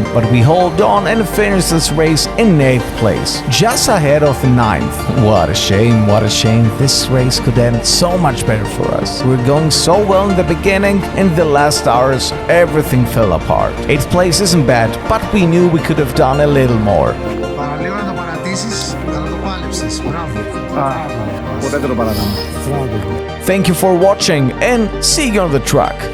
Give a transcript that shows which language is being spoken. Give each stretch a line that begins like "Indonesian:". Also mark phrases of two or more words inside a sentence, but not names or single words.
English: But we hold on and finish this race in 8th place. Just ahead of the 9th. What a shame, what a shame. This race could end so much better for us. We're going so well in the beginning. In the last hours, everything fell apart. 8th place isn't bad, but we knew we could have done a little more.
Greek: Παραλίγο να το παρατήσεις, αλλά το πάλεψες. Μπράβο. Ποτέ δεν το παρατάμε.
English: Thank you for watching and see you on the track.